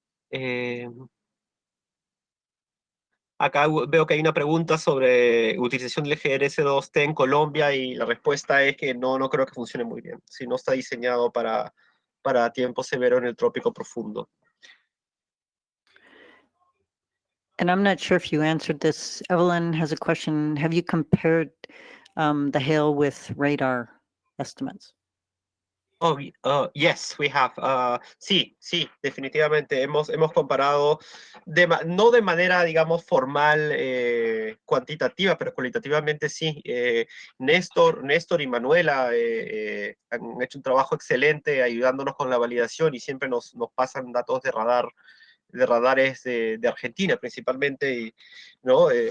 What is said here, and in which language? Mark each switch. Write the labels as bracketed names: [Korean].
[Spanish] Eh, Acá veo que hay una pregunta sobre utilización del GRS2T en Colombia y la respuesta es que no creo que funcione muy bien. Si no está diseñado para tiempo severo en el trópico profundo. [English] And I'm not sure if you answered this. Evelyn has a question. Have you compared the hail with radar estimates? Oh, yes, we have. [Spanish] Sí, definitivamente. Hemos comparado, no de manera, digamos, formal, cuantitativa, pero cualitativamente sí. Néstor y Manuela han hecho un trabajo excelente ayudándonos con la validación y siempre nos pasan datos de radares de Argentina principalmente, ¿no?